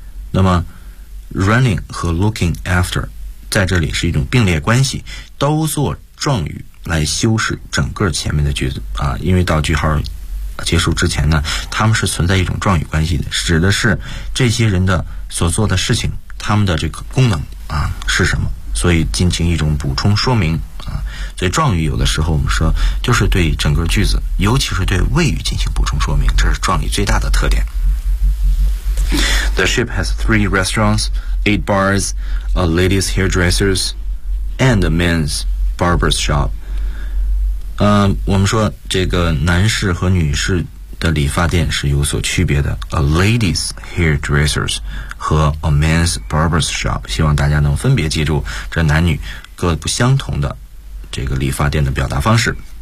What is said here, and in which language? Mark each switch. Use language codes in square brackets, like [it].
[zh] 那么 running 和 looking after 在这里是一种并列关系，都做状语来修饰整个前面的句子啊，因为到句号结束之前呢，他们是存在一种状语关系的，指的是这些人的所做的事情，他们的这个功能啊是什么，所以进行一种补充说明啊。所以状语有的时候我们说就是对整个句子，尤其是对谓语进行补充说明，这是状语最大的特点。 [en] The ship has 3 restaurants, 8 bars, a ladies' hairdressers, and a men's barber's shop. [zh] 我们说这个男士和女士的理发店是有所区别的。 [en] A ladies' hairdressers [zh] 和 [en] a men's barber's shop， [zh] 希望大家能分别记住这男女各不相同的这个理发店的表达方式。